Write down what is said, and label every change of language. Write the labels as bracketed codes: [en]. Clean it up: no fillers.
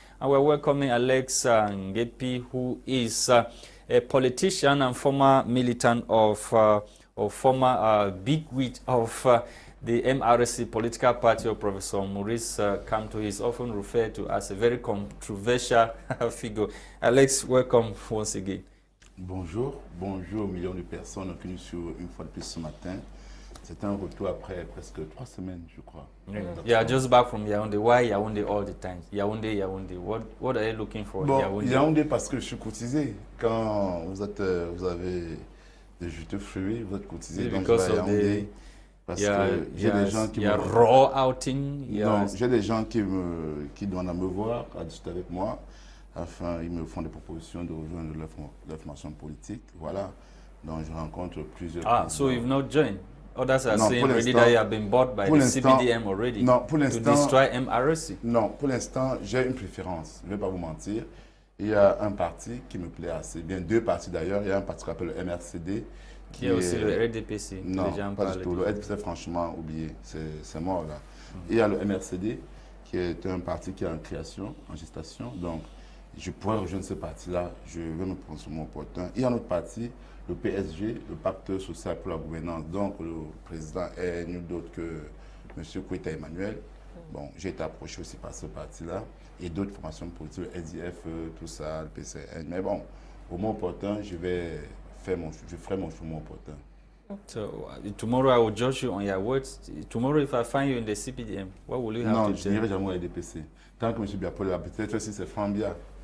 [en] And we're welcoming Alex Ngeupi, who is a politician and former militant of, or former bigwig of the MRC political party of Professor Maurice Kamto. Is often referred to as a very controversial figure. Alex, welcome once again. [fr] Bonjour, bonjour aux millions de personnes qui nous suivent une fois de plus ce matin. C'est un retour après presque 3 semaines, je crois. [en] Yeah, just back from Yaoundé. Why Yaoundé all the time? Yaoundé, Yaoundé. What are you looking for? [fr] Bon, Yaoundé? Yaoundé parce que je suis courtisé. Quand vous avez des juteux fruits, vous êtes courtisé. Donc je vais à Yaoundé parce que j'ai des gens qui raw outing. Non, j'ai des gens qui doivent me voir, à discuter avec moi. Enfin, ils me font des propositions de rejoindre leur formation politique. Voilà. Donc je rencontre plusieurs. [en] Ah, so you've not joined? Others are saying already that you have been bought by the CBDM already to destroy MRC. [fr] Non, pour l'instant, j'ai une préférence. Je ne vais pas vous mentir. Il y a un parti qui me plaît assez bien. 2 partis d'ailleurs. Il y a un parti qu'on appelle le MRCD. Qui est aussi le RDPC. Non, pas du tout. Le RDPC, franchement, oublié. C'est mort là. Il y a le MRCD qui est un parti qui est en création, en gestation. Donc, je pourrais rejoindre ce parti-là. Je vais me prendre sur mon opportun. Il y a un autre parti, le PSG, le pacte social pour la gouvernance. Donc, le président est nul d'autre que M. Christain Emmanuel. Bon, j'ai été approché aussi par ce parti-là et d'autres formations politiques, le SDF, tout ça, le PCN. Mais bon, au moment opportun, je ferai mon chemin opportun. [en] So, tomorrow I will judge you on your words. Tomorrow, if I find you in the CPDM, what will you have to do? [fr] Non, je n'irai jamais au RDPC. Tant que M. Biapolo a peut-être si c'est Fambia.